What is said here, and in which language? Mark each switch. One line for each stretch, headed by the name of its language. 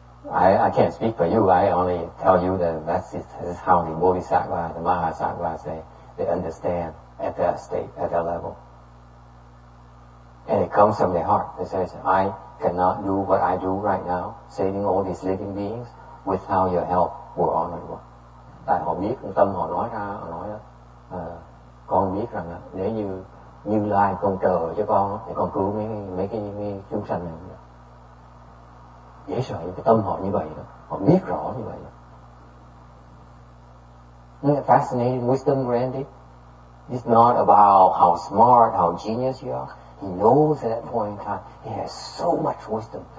English: I can't speak for you, I only tell you that this is how the Bodhisattva, the Mahasattva they understand at that state, at that level. And it comes from their heart. They say, I cannot do what I do right now, saving all these living beings, without your help, we're honorable.
Vietnamese: Tại họ biết, tâm họ nói ra, họ nói con biết rằng nếu như Như Lai không trợ cho con thì con cứu mấy cái chúng sanh này. Dễ sợ cái tâm họ như vậy đó. Họ biết rõ như vậy đó.
English: Isn't it fascinating wisdom, Randy? It's not about how smart, how genius you are. He knows at that point in time, he has so much wisdom.